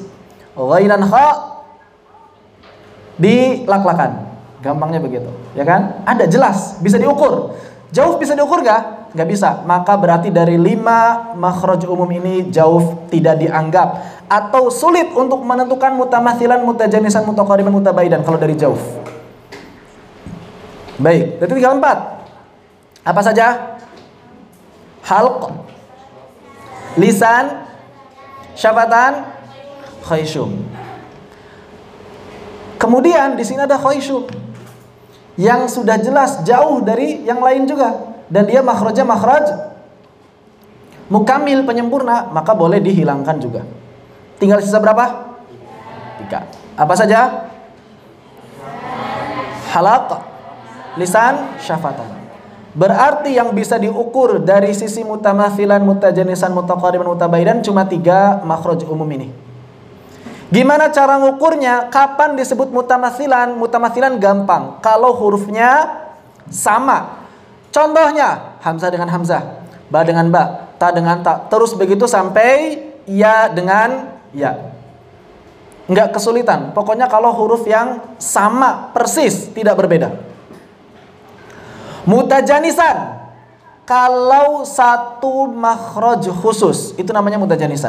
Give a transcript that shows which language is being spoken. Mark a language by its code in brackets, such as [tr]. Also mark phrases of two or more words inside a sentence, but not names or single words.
[id] Ghain dan kha di lak-lakan. Gampangnya begitu, ya kan? Ada jelas, bisa diukur. Jauf bisa diukur gak? Gak bisa. Maka berarti dari 5 makhraj umum ini jauf tidak dianggap atau sulit untuk menentukan [ar] متماثلان متجانسان متقاربان متباعدان [id] kalau dari jauf. Baik, berarti tinggal 4. Apa saja? [ar] حلق لسان شفتان خيشوم. [id] Kemudian di sini ada khayshum yang sudah jelas jauh dari yang lain juga dan dia makhrajnya [ar] مخرج مكمل, [id] penyempurna, maka boleh dihilangkan juga. Tinggal sisa berapa? 3. Apa saja? [ar] حلق لسان شفتان. [id] Berarti yang bisa diukur dari sisi [ar] متماثلان متجانسان متقاربان متباعدان [id] cuma 3 makhraj umum ini. Gimana cara ngukurnya? Kapan disebut mutamathilan? Mutamathilan gampang kalau hurufnya sama. Contohnya hamzah dengan hamzah, ba dengan ba, ta dengan ta, terus begitu sampai ya dengan ya. Nggak kesulitan. Pokoknya kalau huruf yang sama persis, tidak berbeda. Mutajanisan, kalau satu makhraj khusus, itu namanya mutajanisan.